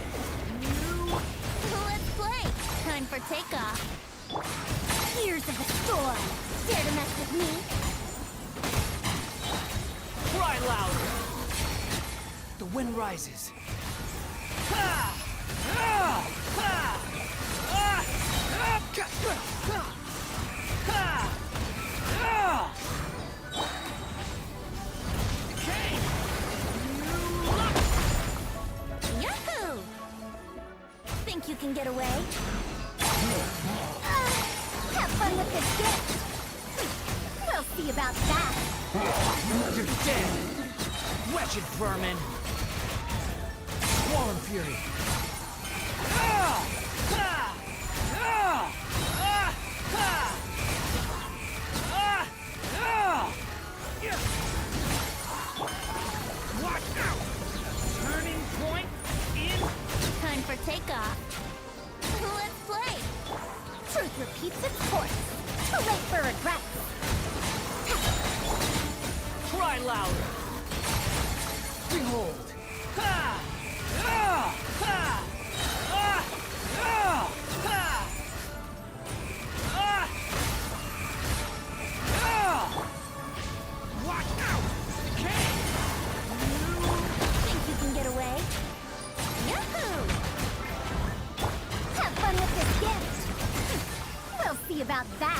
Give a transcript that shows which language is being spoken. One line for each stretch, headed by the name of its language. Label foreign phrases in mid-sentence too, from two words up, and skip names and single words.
English: Let's play. Time for takeoff. Tears of the storm. Dare to mess with me? Cry louder! The wind rises. Ha! Ah! Ha! Ah! Ah! Ka! Ha! Ha! Ah! The cane! Yahoo! Think you can get away? Have fun with this gift. We'll see about that. You're dead! Wretched vermin! Swollen fury! Ah! Ha! Ah! Ah! Ha! Ah! Ah! Yeah. Watch out! Turning point in... Time for takeoff. Let's play. Truth repeats its course. Too late for regrets. Cry louder! Behold! Ha! Ah! Ha! Ah! Ah! Ha! Ah! Ah! Watch out! The cane! Think you can get away? Yahoo! Have fun with this gift. We'll see about that.